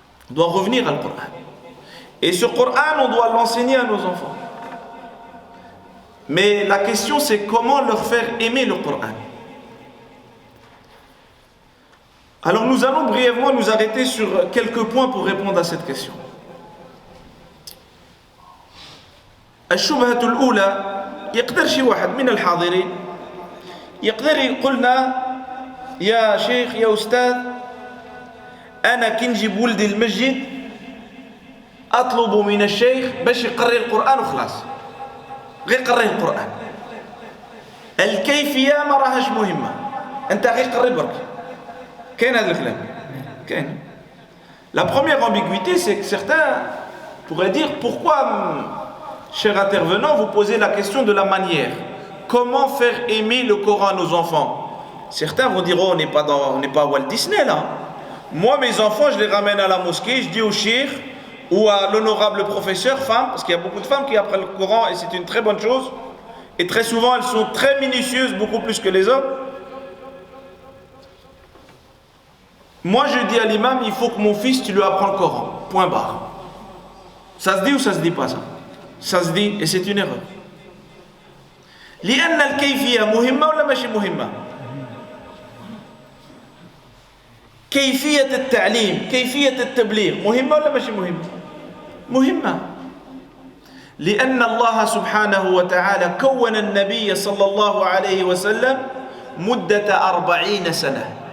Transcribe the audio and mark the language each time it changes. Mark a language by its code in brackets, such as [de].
[fr] On doit revenir au Coran. Et ce Coran, on doit l'enseigner à nos enfants. Mais la question c'est comment leur faire aimer le Coran. Alors nous allons brièvement nous arrêter sur quelques points pour répondre à cette question. [ar] الشبهة الأولى يقدر شي واحد من الحاضرين يقدر يقولنا يا شيخ يا أستاذ أنا كي نجيب ولدي المسجد أطلب من الشيخ باش يقري القرآن وخلاص غير قري القرآن الكيفية ما راهاش مهمة أنت غير قري برك كاين هذا الكلام كاين. [fr] La première ambiguïté c'est que certains pourraient dire pourquoi chers intervenants, vous posez la question de la manière. Comment faire aimer le Coran à nos enfants? Certains vont dire, oh, on n'est pas à Walt Disney là. Moi, mes enfants, je les ramène à la mosquée, je dis au shir ou à l'honorable professeur femme, parce qu'il y a beaucoup de femmes qui apprennent le Coran et c'est une très bonne chose. Et très souvent, elles sont très minutieuses, beaucoup plus que les hommes. Moi, je dis à l'imam, il faut que mon fils, tu lui apprends le Coran. Point barre. Ça se dit ou ça se dit pas ça? Ça se dit et c'est une erreur. [ar] لأن الكيفية مهمة ولا ماشي مهمة؟ كيفية التعليم، كيفية التبليغ مهمة ولا ماشي مهمة؟ مهمة. لأن الله سبحانه وتعالى كون النبي صلى الله عليه وسلم مدة 40 سنة.